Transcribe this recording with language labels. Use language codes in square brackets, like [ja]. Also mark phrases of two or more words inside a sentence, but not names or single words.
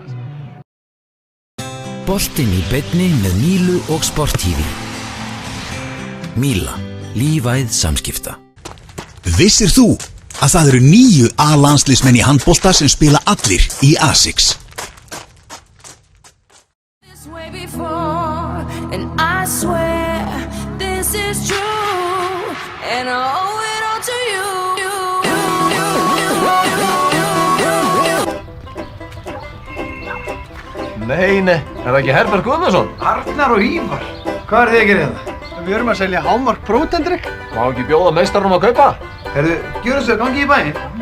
[is] Boltinn í beinni með Mílu og Sport TV. Míla, lífæð samskipta. Vissir þú að það eru 9 A-landsliðsmenn í handbolta sem spila allir í A6? [en] This way before, and I swear this is true, and I owe it all to you. [is] Nei, það ekki Herbert Guðnason? Arnar og Ívar, hvað þið að gera þetta? Við erum að selja Hámark prótendrykk. Má ekki bjóða meistarunum að kaupa? Herðu, gjöru svo, gangi í bæinn.